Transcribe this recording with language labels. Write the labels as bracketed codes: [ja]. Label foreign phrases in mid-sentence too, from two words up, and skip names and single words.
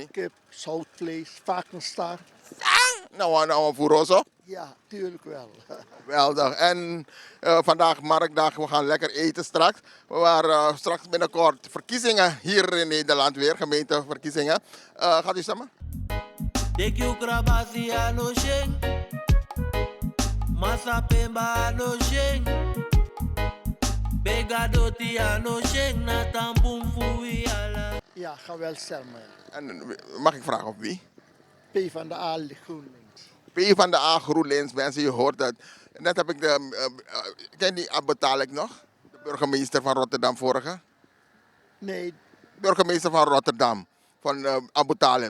[nl] Kip, zoutvlees, varkensstaart. Nou, furoso. Ja, tuurlijk wel. Geweldig. En vandaag marktdag, we gaan lekker eten straks. Maar straks binnenkort verkiezingen hier in Nederland weer, gemeenteverkiezingen. Gaat u stemmen? Deki ukrabasi ano sheng Masa pemba ano sheng Begadoti ano sheng Natambum fui ala. Ja, ga wel stemmen. En mag ik vragen op wie? P van de A, GroenLinks. P van de A, GroenLinks, mensen, je hoort het. Net heb ik ken die Abu Talib nog? De burgemeester van Rotterdam vorige? Nee, Burgemeester van Rotterdam, van Abu Talib.